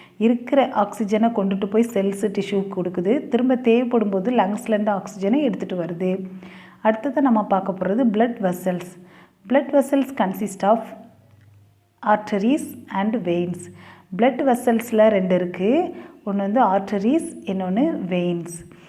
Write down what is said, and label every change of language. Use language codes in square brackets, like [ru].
[ta] இருக்கிற ஆக்சிஜனை கொண்டுட்டு போய் செல்ஸு டிஷ்யூக்கு கொடுக்குது, திரும்ப தேவைப்படும் போது லங்ஸ்லேருந்து ஆக்சிஜனை எடுத்துகிட்டு வருது. அடுத்தது நம்ம பார்க்க போகிறது blood vessels. [en] blood vessels consist of arteries and veins. [ta] blood vesselsல ரெண்டு இருக்குது, ஒன்று வந்து arteries, இன்னொன்று veins.